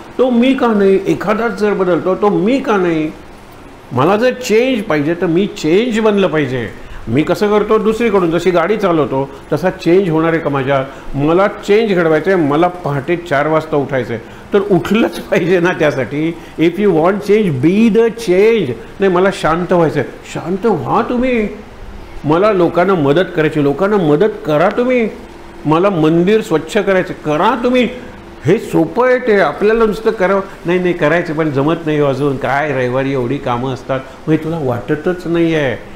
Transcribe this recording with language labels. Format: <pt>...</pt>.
<mr>तो मी का नाही, एखादाच जर बदलतो तो मी का नाही. मला जर चेंज पाहिजे तर मी चेंज बनलं पाहिजे. मी कसं करतो, दुसरीकडून जशी गाडी चालवतो तसा चेंज होणार आहे का माझ्या. मला चेंज घडवायचं आहे, मला पहाटे 4 वाजता उठायचं आहे, तर उठलंच पाहिजे ना त्यासाठी.</mr> <en>If you want change be the change.</en> <mr>नाही मला शांत व्हायचं आहे, शांत व्हा तुम्ही. मला लोकांना मदत करायची, लोकांना मदत करा तुम्ही. मला मंदिर स्वच्छ करायचे, करा तुम्ही. हे सोपं आहे, ते आपल्याला नुसतं करावं नाही करायचं, पण जमत नाही अजून. काय रविवारी एवढी कामं असतात, म्हणजे तुला वाटतच नाही आहे.</mr>